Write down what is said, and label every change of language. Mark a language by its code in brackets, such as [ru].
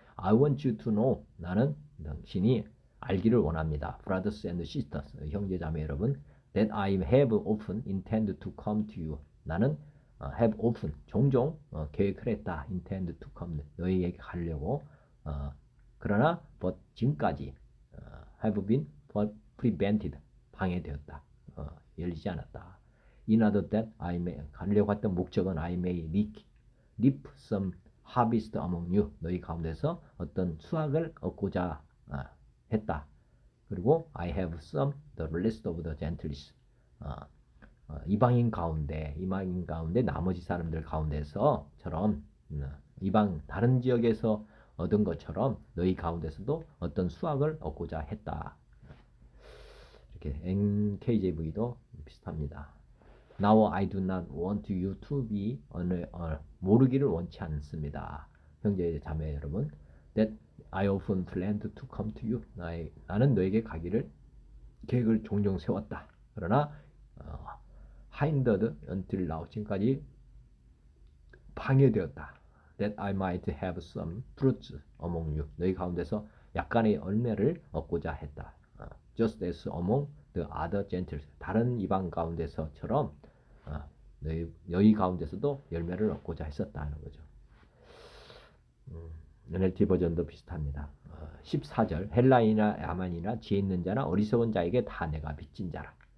[en] I want you to know, [ko] 나는 당신이 알기를 원합니다. [en] Brothers and sisters, [ko] 형제 자매 여러분, [en] that I have often intended to come to you. [ko] 나는 [en] have often, [ko] 종종 계획을 했다. [en] intend to come, [ko] 너희에게 가려고. 그러나 [en] but [ko] 지금까지 [en] have been prevented, [ko] 방해되었다. 열리지 않았다. [en] In order that I may, [ko] 가려고 했던 목적은 [en] I may reap some harvest among you, [ko] 너희 가운데서 어떤 수확을 얻고자 했다. 그리고 [en] I have some the rest of the gentiles, [ko] 이방인 가운데 나머지 사람들 가운데서처럼 이방 다른 지역에서 얻은 것처럼 너희 가운데서도 어떤 수확을 얻고자 했다. 이렇게 NKJV도 비슷합니다. [en] Now I do not want you to be [ko] 모르기를 원치 않습니다. 형제 자매 여러분, [en] that I often planned to come to you. [ko] 나는 너에게 가기를 계획을 종종 세웠다. 그러나 [en] hindered until now, [ko] 지금까지 방해되었다. [en] That I might have some fruits among you. [ko] 너희 가운데서 약간의 열매를 얻고자 했다. [en] Just as among the other gentiles, [ko] 다른 이방 가운데서처럼 너희 가운데서도 열매를 얻고자 했었다는 거죠. NLT 버전도 비슷합니다. 14절, 헬라인이나 야만이나 지혜 있는 자나 어리석은 자에게 다 내가 빚진 자라.